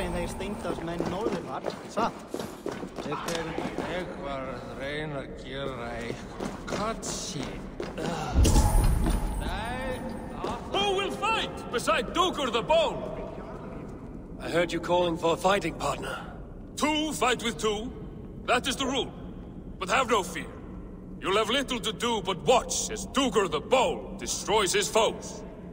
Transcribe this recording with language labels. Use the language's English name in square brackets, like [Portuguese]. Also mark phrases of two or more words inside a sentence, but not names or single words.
[Icelandic] steindagsmenn norður var, satt? Ég var að reyna að gera eitthvað katsi. [English] Who will fight beside Duker the Bold? I heard you calling for a fighting partner. 2 fight with 2. That is the rule. But have no fear. You'll have little to do but watch as Duker the Bold destroys his foes.